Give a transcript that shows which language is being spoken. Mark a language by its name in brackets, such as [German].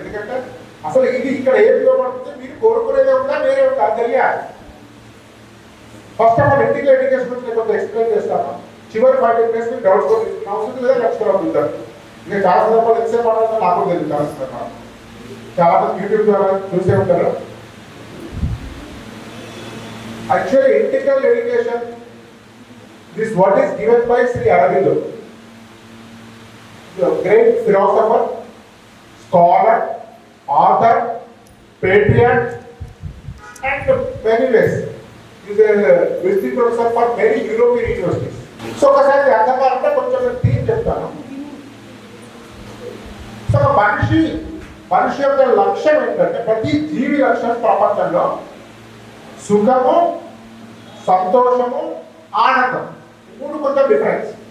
[Telugu] ఎందుకంటే అసలు ఇది ఇక్కడ ఏం ఉపయోగపడుతుంది, మీరు కోరుకునేదే ఉందా వేరే ఉందా తెలియాలి. ఫస్ట్ ఆఫ్ ఆల్ ఇంటికి ఎడ్యుకేషన్ గురించి నేను కొంత ఎక్స్ప్లెయిన్ చేస్తాను. చివరి 15 minutes మీకు డౌట్స్ కూడా తీసుకున్న అవసరం లేదా నేర్చుకోవాలి ఉంటారు. ఇంకా చాలా సందర్భాలు ఎంతసేపు పడాలో నాకు తెలియదు. చాలా సందర్భాలు చాలా మంది యూట్యూబ్ ద్వారా చూసే ఉంటారు. [English] Actually, integral education, this what is given by Sri Aurobindo, the great philosopher, scholar, author, patriot, and many ways. He is a visiting professor for many European universities. [Telugu] So, ఒకసారి అర్థం కావాలంటే కొంచెం థీమ్ చెప్తాను. So మనిషి యొక్క లక్ష్యం ఏంటంటే, ప్రతి జీవి లక్ష్యం ప్రపంచంలో సుఖము, సంతోషము, ఆనందం. మూడు కొంచెం డిఫరెన్స్.